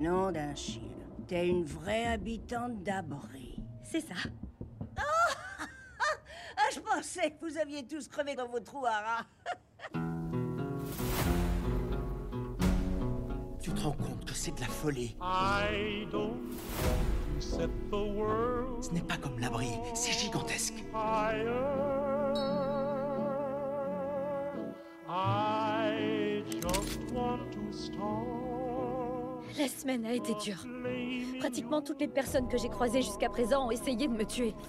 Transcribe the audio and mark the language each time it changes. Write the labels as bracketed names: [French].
[French] Nom d'un chien. T'es une vraie habitante d'Abri. C'est ça. Oh ! Je pensais que vous aviez tous crevé dans vos trous à rats. Tu te rends compte que c'est de la folie ? [English] I don't want to set the world. [French] Ce n'est pas comme l'Abri, c'est gigantesque. [English] Higher. [French] La semaine a été dure. Pratiquement toutes les personnes que j'ai croisées jusqu'à présent ont essayé de me tuer.